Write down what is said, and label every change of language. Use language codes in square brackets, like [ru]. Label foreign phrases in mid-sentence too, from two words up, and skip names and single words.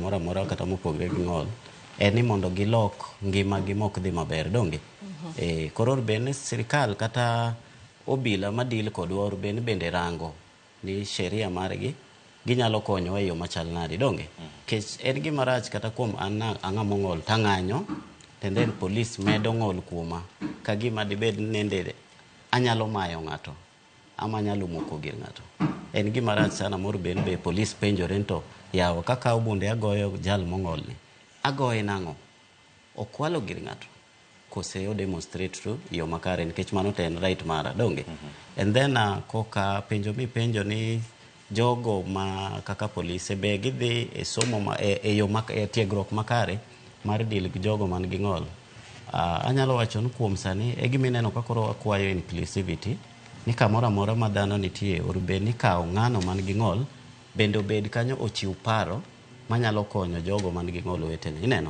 [luo] moro amora kata mopogre gi ng'ol en ni mondo gilok ngima gi mok dhi maber donge. Koro bende sirikal kata obila madil kodwa bende rango ni sheria margi ginyalo konyowa e yo machal nade donge. Kech en gima rach kata kuom an ang'amo ng'ol tang'anyo [en] and then [luo] police medo ng'ol kuoma ka gima dibed nende anyalo mayo ng'ato ama anyalo moko gir ng'ato. En gima rach sana moro be police penjore to yawo kaka bunde agoyo jal mong'olni agoye nang'o okwalo gir ng'ato kose o demonstrate to yo makare nikech mano to en right mara donge. [en] And then [luo] koka penjo ni jogo ma kaka polise be gidhi e somo e yo tiegruok makare mar deal gi jogo man gi ng'ol. Anyalo wacho ni kuom sani e gima ineno ka koro akwayo inclusivity ni kamoro amora ma dhano nitie orbe ni kawo ng'ano man gi ng'ol bende obed kanyo ochiw paro manyalo konyo jogo man gi ng'ol wetene ineno.